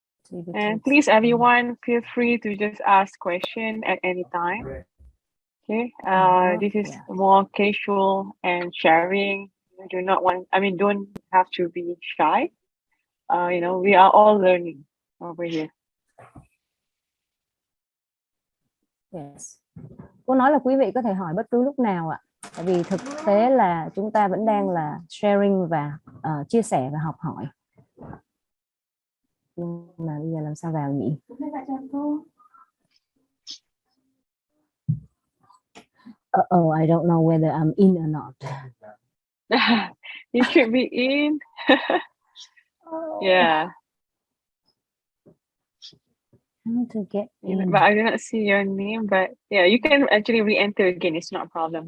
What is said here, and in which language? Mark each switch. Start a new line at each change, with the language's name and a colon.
English: And please, everyone, feel free to just ask questions at any time. Okay, this is more casual and sharing. You do not want, I mean, don't have to be shy. You know, we are all learning over here. Yes.
Vietnamese: Cô nói là quý vị có thể hỏi bất cứ lúc nào ạ. Tại vì thực tế là chúng ta vẫn đang là sharing và chia sẻ và học hỏi. Nhưng mà bây giờ làm sao vào nhỉ?
English: Oh, I don't know whether I'm in or not. You should be in. Yeah. How to get in? But I do not see your name. But yeah, you can actually re-enter again. It's not a problem.